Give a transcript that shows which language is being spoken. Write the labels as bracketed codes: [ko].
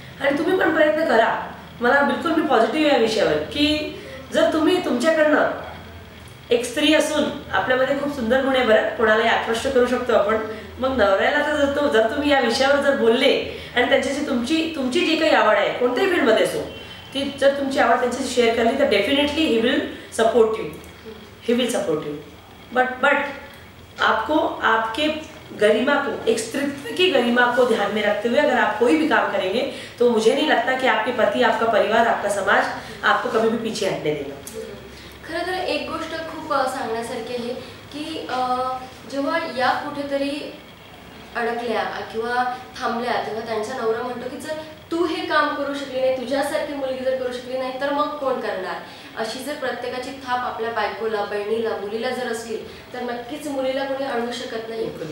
[mr] आणि तुम्ही पण प्रयत्न करा. मला बिलकुल मी पॉझिटिव्ह आहे या विषयावर की जर तुम्ही तुमच्याकडनं, एक स्त्री असून आपल्यामध्ये खूप सुंदर गुण आहे बरं, कोणालाही आकृष्ट करू शकतो आपण. मग नवऱ्याला तर जर तुम्ही या विषयावर जर बोलले आणि त्यांच्याशी तुमची जी काही आवड आहे कोणत्याही फील्डमध्ये असो, ती जर तुमची आवड त्यांच्याशी शेअर केली तर [en] Definitely he will support you. [hi] But आपको आपके गरिमा को, एक स्त्रीत्व की गरिमा को ध्यान में रखते हुए अगर आप कोई भी काम करेंगे तो मुझे नहीं लगता कि आपके पति, आपका परिवार, आपका समाज आपको कभी भी पीछे हटने देगा. [mr] खरं तर एक गोष्ट खूप सांगण्यासारखी आहे की जेव्हा या कुठेतरी अडकल्या किंवा थांबल्या तेव्हा त्यांचा नवरा म्हणतो की जर तू हे काम करू शकली नाही, तुझ्यासारखी मुलगी जर करू शकली नाही तर मग कोण करणार. अशी जर प्रत्येकाची थाप आपल्या बायकोला, बहिणीला, मुलीला जर असली तर नक्कीच मुलीला कोणी अडवू शकत नाही.